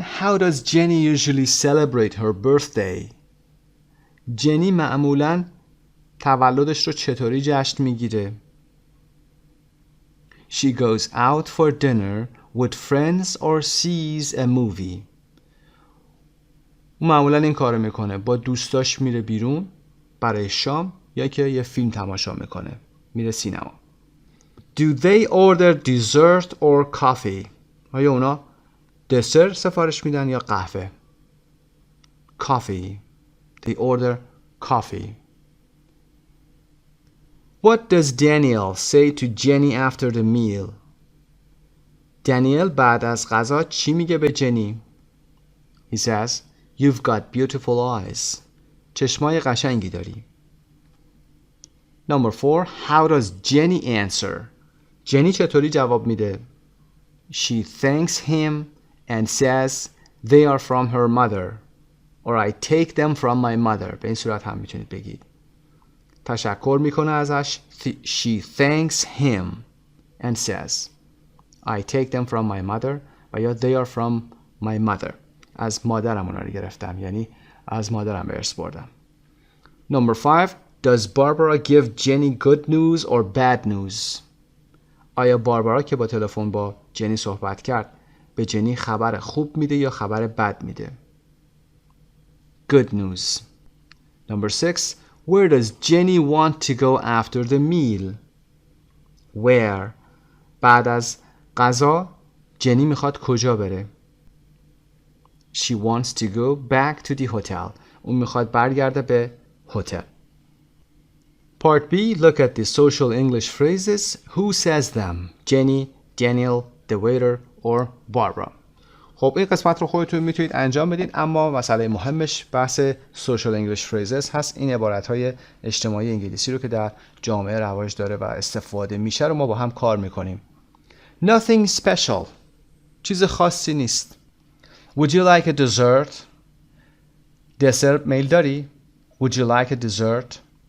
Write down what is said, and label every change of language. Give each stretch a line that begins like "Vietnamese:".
English: How does Jenny usually celebrate her birthday?
Persian: جنی معمولاً تولدش رو چطوری جشن میگیره؟
English: She goes out for dinner with friends or sees a movie.
Persian: معمولا این کارو میکنه. با دوستاش میره بیرون برای شام یا که یه فیلم تماشا میکنه. میره سینما.
English: Do they order dessert or coffee?
Persian: آیا اونا دسر سفارش میدن یا قهوه؟ Coffee.
English: They order coffee. What does Daniel say to Jenny after the meal?
Persian: دانیل بعد از غذا چی میگه به جنی؟
English: He says, You've got beautiful eyes.
Persian: چشمای قشنگی داری. Number 4.
English: How does Jenny answer?
Persian: جنی چطوری جواب میده؟
English: She thanks him and says they are from her mother. or I take them from my mother.
Persian: به این صورت هم میتونید بگید. تشکر میکنه ازش.
English: She thanks him and says I take them from my mother
Persian: و یا
English: they are from my mother.
Persian: از مادرم اونا رو گرفتم، یعنی از مادرم به ارث بردم.
English: Number 5. Does Barbara give Jenny good news or bad news?
Persian: آیا باربارا که با تلفن با جنی صحبت کرد به جنی خبر خوب میده یا خبر بد میده؟
English: Good news. Number 6. Where does Jenny want to go after the meal? Where.
Persian: بعد از غذا جنی میخواد کجا بره؟
English: She wants to go back to the hotel.
Persian: اون میخواد برگرده به هتل.
English: Part B. Look at the social English phrases. Who says them? Jenny, Daniel, the waiter, or Barbara.
Persian: خب این قسمت رو خودتون میتونید انجام بدید، اما مسئله مهمش بحث social English phrases هست. این عبارتهای اجتماعی انگلیسی رو که در جامعه رواج داره و استفاده میشه رو ما با هم کار میکنیم.
English: Nothing special.
Persian: چیز خاصی نیست.
English: Would you like a dessert?
Persian: دسر میل داری؟
English: Would you like a dessert?